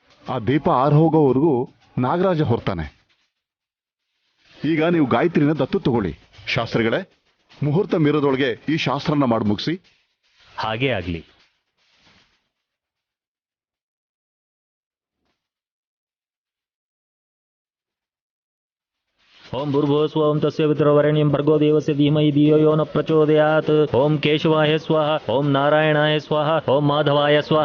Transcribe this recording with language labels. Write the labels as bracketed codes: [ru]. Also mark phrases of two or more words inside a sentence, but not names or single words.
[kn] ಆ ದೀಪ ಆರು ಹೋಗೋವರೆಗೂ ನಾಗರಾಜ ಹೊರ್ತಾನೆ. ಈಗ ನೀವು ಗಾಯತ್ರಿನ ದತ್ತು ತಗೊಳ್ಳಿ. ಶಾಸ್ತ್ರಿಗಳೇ, ಮುಹೂರ್ತ ಮೀರೋದೊಳಗೆ ಈ ಶಾಸ್ತ್ರನ ಮಾಡಿ ಮುಗಿಸಿ. ಹಾಗೇ ಆಗ್ಲಿ. [sa] ಓಂ ಭೂರ್ಭುವಸ್ವ ಓಂ ತಸ್ಯ ವಿತುರ್ವರೆಣ್ಯಂ ಭರ್ಗೋ ದೇವಸ್ಯ ಧೀಮಹಿ ಧಿಯೋ ಯೋ ನ ಪ್ರಚೋದಯಾತ್. ಓಂ ಕೇಶವಾಯ ಸ್ವಾಹ, ಓಂ ನಾರಾಯಣಾಯ ಸ್ವಾಹ, ಓಂ ಮಾಧವಾಯ ಸ್ವಾಹ.